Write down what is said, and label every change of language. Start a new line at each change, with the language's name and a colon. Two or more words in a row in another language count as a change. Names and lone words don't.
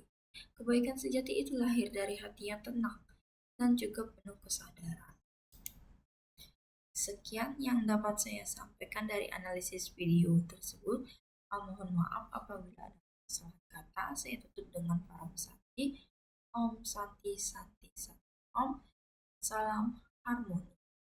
Indonesian: Kebaikan sejati itu lahir dari hati yang tenang dan juga penuh kesadaran. Sekian yang dapat saya sampaikan dari analisis video tersebut. Mohon maaf apabila ada kesalahan kata. Saya tutup dengan para Santi.
Sanskrit: Om Santi Santi Santi Om.
Indonesian: Salam harmoni.